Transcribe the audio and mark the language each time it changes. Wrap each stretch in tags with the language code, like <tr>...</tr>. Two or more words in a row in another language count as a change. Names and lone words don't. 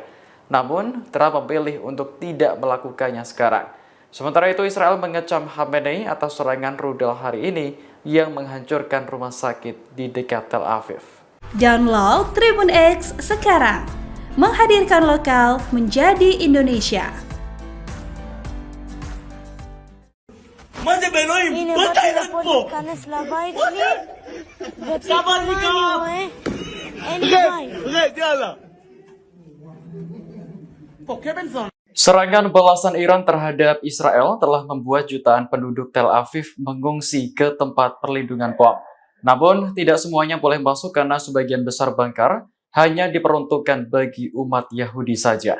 <id>Namun, Trump memilih untuk tidak melakukannya sekarang. Sementara itu, Israel mengecam Khamenei atas serangan rudal hari ini yang menghancurkan rumah sakit di dekat Tel Aviv. Download Tribun X sekarang, menghadirkan lokal menjadi Indonesia.</id> <he>הנה באתי לפה להיכנס לבית שלי ופתאום אני רואה אין לי בית.</he> <id>Serangan balasan Iran terhadap Israel telah membuat jutaan penduduk Tel Aviv mengungsi ke tempat perlindungan POM. Namun, tidak semuanya boleh masuk karena sebagian besar bangkar hanya diperuntukkan bagi umat Yahudi saja.</id>